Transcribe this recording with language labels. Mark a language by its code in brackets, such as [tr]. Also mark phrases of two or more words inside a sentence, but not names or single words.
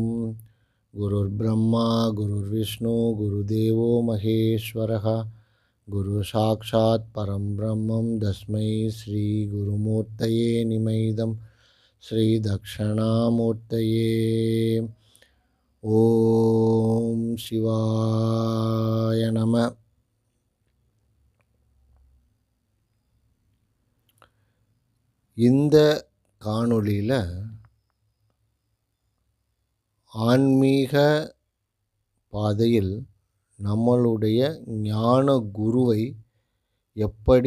[sa] गुरुर्ब्रह्मा गुरुर्विष्णु गुरुदेवो महेश्वरः गुरु साक्षात् परं ब्रह्मं तस्मै श्री गुरुमूर्तये निमैदं श्री दक्षिणामूर्तये। ओम शिवाय नमः। [ta] இந்த காணொளியில் ஆன்மீக பாதையில் நம்மளுடைய ஞான குருவை எப்படி